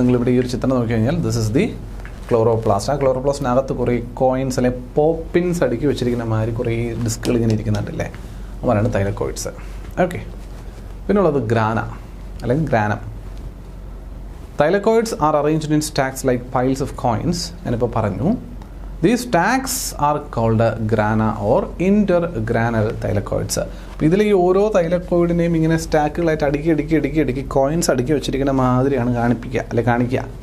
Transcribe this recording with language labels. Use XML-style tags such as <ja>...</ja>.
<ml>നിങ്ങളിവിടെ ഈ ഒരു ചിത്രം നോക്കി കഴിഞ്ഞാൽ</ml> <en>This is the chloroplast.</en> <ml>ആ ക്ലോറോപ്ലാസ്റ്റിനകത്ത് കുറേ കോയിൻസ് അല്ലെങ്കിൽ പോപ്പിൻസ് അടുക്കി വെച്ചിരിക്കുന്ന മാതിരി കുറേ ഡിസ്കുകൾ ഇങ്ങനെ ഇരിക്കുന്നുണ്ടല്ലേ, അവരാണ് തൈലക്കോയിഡ്സ്. ഓക്കെ, പിന്നുള്ളത് ഗ്രാന അല്ലെങ്കിൽ ഗ്രാനം.</ml> <en>Thylakoids are arranged in stacks like piles of coins.</en> <ml>ഞാനിപ്പോൾ പറഞ്ഞു.</ml> <en>These stacks are called grana or intergranal thylakoids.</en> <ml>അപ്പോൾ ഇതിൽ ഈ ഓരോ തൈലക്കോയിഡിനെയും ഇങ്ങനെ സ്റ്റാക്കുകളായിട്ട് അടുക്കി കോയിൻസ് അടുക്കി വെച്ചിരിക്കുന്ന മാതിരിയാണ് കാണിക്കുക.</ml>